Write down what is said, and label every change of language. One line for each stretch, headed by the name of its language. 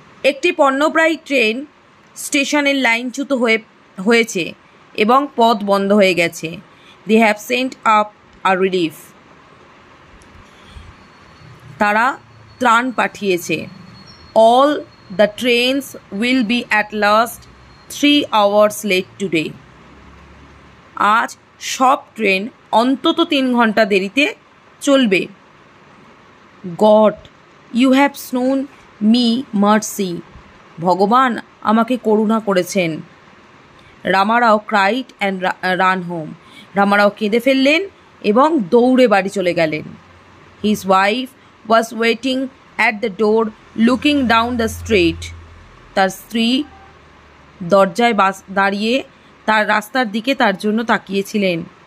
Bangla: একটি পণ্যপ্রায়ী ট্রেন স্টেশনের লাইনচ্যুত হয়েছে এবং পথ বন্ধ হয়ে গেছে।
English: They have sent up a relief.
Bangla: তারা ত্রাণ পাঠিয়েছে।
English: All the trains will be at last 3 hours late today.
Bangla: আজ সব ট্রেন অন্তত 3 ঘন্টা দেরিতে চলবে।
English: God, you have shown me mercy.
Bangla: ভগবান আমাকে করুণা করেছেন। Ramarao
English: cried and ran home.
Bangla: Ramarao কেঁদে ফেললেন এবং দৌড়ে বাড়ি চলে গেলেন।
English: His wife was waiting at the door looking down the street.
Bangla: তার স্ত্রী দরজায় দাঁড়িয়ে তার রাস্তার দিকে তার জন্য তাকিয়েছিলেন।